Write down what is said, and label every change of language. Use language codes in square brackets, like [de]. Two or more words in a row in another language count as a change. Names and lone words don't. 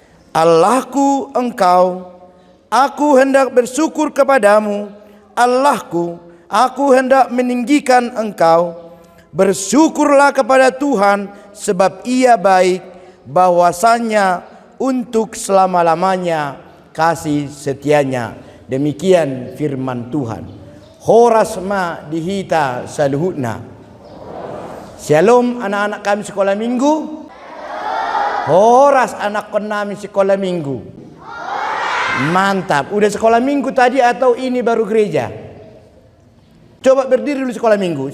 [id] Allahku, Engkau Aku hendak bersyukur kepadamu, Allahku, aku hendak meninggikan Engkau. Bersyukurlah kepada Tuhan, sebab Ia baik, bahwasanya untuk selama-lamanya kasih setianya. Demikian firman Tuhan. [bbc] Horas ma dihita saluhutna. [id] Shalom anak-anak kami sekolah minggu. Horas anak kami sekolah minggu. Mantap. Udah sekolah minggu tadi atau ini baru gereja? Coba berdiri dulu sekolah minggu.